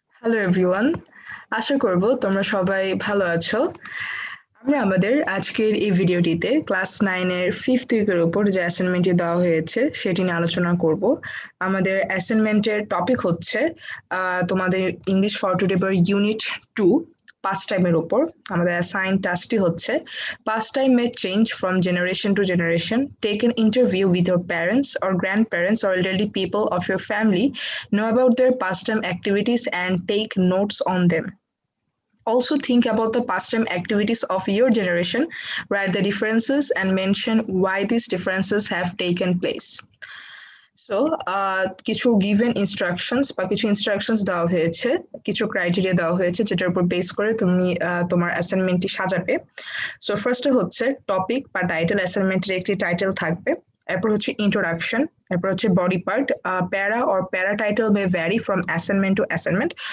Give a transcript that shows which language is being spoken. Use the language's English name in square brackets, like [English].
[Bangla] Hello everyone, আশা করব তোমরা সবাই ভালো আছো। আমরা আমাদের আজকের এই ভিডিওটিতে ক্লাস 9 এর 5th উইকের উপর যে অ্যাসাইনমেন্টটি দেওয়া হয়েছে সেটি নিয়ে আলোচনা করব। আমাদের অ্যাসাইনমেন্টের টপিক হচ্ছে তোমাদের English for today unit 2 past time এর উপর। আমাদের অ্যাসাইন টাস্কটি হচ্ছে [English] past time may change from generation to generation. Take an interview with your parents or grandparents or elderly people of your family. Know about their pastime activities and take notes on them. Also think about the pastime activities of your generation, write the differences and mention why these differences have taken place. [Bangla] So কিছু given instructions বা কিছু instructions দেওয়া হয়েছে, কিছু criteria দেওয়া হয়েছে যেটার উপর বেস করে তুমি তোমার অ্যাসাইনমেন্টটি সাজাবে। সো ফার্স্টে হচ্ছে টপিক বা টাইটেল, অ্যাসাইনমেন্টের একটি টাইটেল থাকবে। এরপর হচ্ছে ইন্ট্রোডাকশন, এরপর হচ্ছে বডি পার্ট। [English] Para or para title may vary from assignment to assignment.